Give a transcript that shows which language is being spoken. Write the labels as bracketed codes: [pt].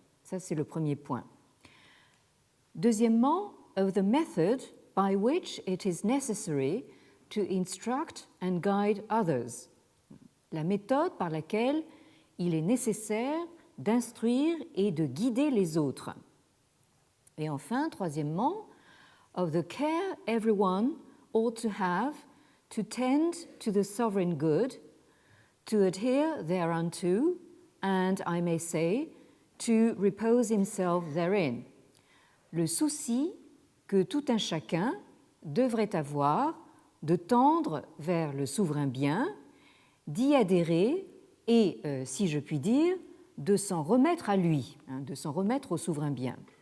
[fr] Ça, c'est le premier point. Deuxièmement, [en] of the method by which it is necessary to instruct and guide others, [fr] la méthode par laquelle il est nécessaire d'instruire et de guider les autres. Et enfin, troisièmement, [en] of the care everyone ought to have to tend to the sovereign good, to adhere thereunto, and I may say, to repose himself therein. [fr] Le souci que tout un chacun devrait avoir de tendre vers le souverain bien, d'y adhérer et, si je puis dire, de s'en remettre à lui, de s'en remettre au souverain bien.